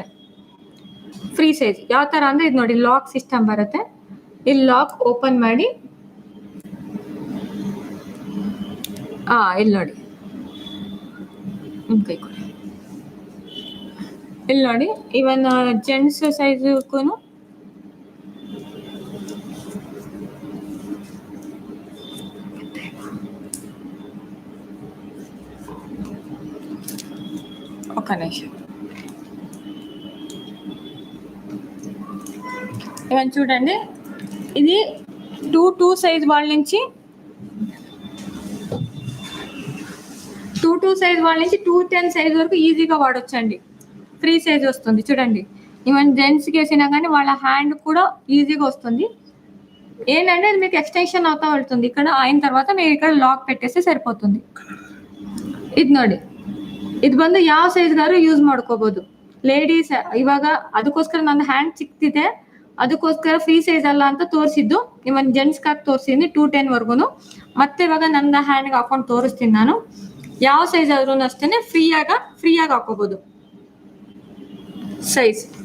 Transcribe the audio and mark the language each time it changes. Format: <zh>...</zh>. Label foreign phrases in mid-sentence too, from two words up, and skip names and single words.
<en>free size</en> <kn>ಯಾವ ತರ ಅಂದ್ರೆ ಇದು ನೋಡಿ,</kn> <en>lock system</en> <kn>ಬರುತ್ತೆ. ಇಲ್ಲಿ</kn> <en>lock open</en> <kn>ಮಾಡಿ, ಇಲ್ಲಿ ನೋಡಿ, ಕೈ ಕೊಡಿ. ಇಲ್ಲಿ ನೋಡಿ,</kn> <en>even gents</en> <kn>ಸೈಜ್ಗೂ</kn> <te>ఒక నిమిషం. ఇవన్నీ చూడండి, ఇది 2 సైజ్ వాళ్ళ నుంచి 2 సైజ్ వాళ్ళ నుంచి 210 సైజ్ వరకు ఈజీగా వాడొచ్చండి.</te> <en>free size</en> <te>వస్తుంది చూడండి.</te> <en>even gents</en> <te>వేసినా కానీ వాళ్ళ హ్యాండ్ కూడా ఈజీగా వస్తుంది. ఏంటంటే అది మీకు ఎక్స్టెన్షన్ అవుతా వెళ్తుంది. ఇక్కడ అయిన తర్వాత మీరు ఇక్కడ లాక్ పెట్టేస్తే సరిపోతుంది.</te> <kn>ಇದು ನೋಡಿ, ಇದು ಬಂದು ಯಾವ ಸೈಜ್ಗಾರು ಯೂಸ್ ಮಾಡ್ಕೋಬಹುದು. ಲೇಡೀಸ್ ಇವಾಗ ಅದಕ್ಕೋಸ್ಕರ ನನ್ನ ಹ್ಯಾಂಡ್ ಚಿಕ್ತಿದೆ, ಅದಕ್ಕೋಸ್ಕರ</kn> <en>free size</en> <kn>ಅಲ್ಲ ಅಂತ ತೋರಿಸಿದ್ದು.</kn> <en>even gents</en> <kn>ತೋರಿಸಿದ್ದೀನಿ 210 ವರ್ಗು. ಮತ್ತೆ ಇವಾಗ ನನ್ನ ಹ್ಯಾಂಡ್ಗೆ ಹಾಕೊಂಡು ತೋರಿಸ್ತೀನಿ ನಾನು. ಯಾವ ಸೈಜ್ ಆದ್ರೂ ಅಷ್ಟೇನೆ ಫ್ರೀಯಾಗಿ ಹಾಕೋಬಹುದು ಸೈಜ್.</kn>